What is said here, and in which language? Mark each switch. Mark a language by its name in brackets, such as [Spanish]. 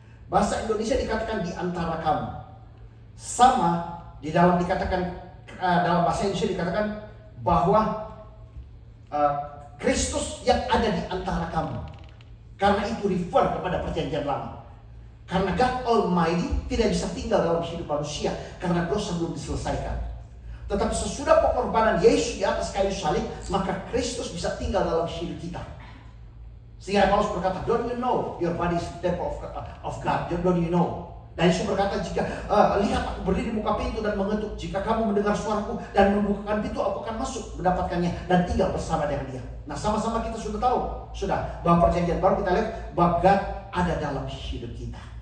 [Indonesian] Bahasa Indonesia dikatakan di antara kamu, sama di dalam dikatakan dalam bahasa Indonesia dikatakan bahwa Kristus yang ada di antara kamu. Karena itu refer kepada perjanjian lama. Karena God Almighty tidak bisa tinggal dalam hidup manusia karena dosa belum diselesaikan. Tetapi sesudah pengorbanan Yesus di atas kayu salib, maka Kristus bisa tinggal dalam hidup kita. [English] Sehingga Paulus berkata, don't you know your body is the temple of God? Don't you know? [Indonesian] Dan Yesus berkata, jika lihat aku berdiri di muka pintu dan mengetuk, jika kamu mendengar suaraku dan membukakan pintu, aku akan masuk mendapatkannya dan tinggal bersama dengan dia. Nah sama-sama kita sudah tahu, bahwa perjanjian baru kita lihat bahwa God ada dalam hidup kita.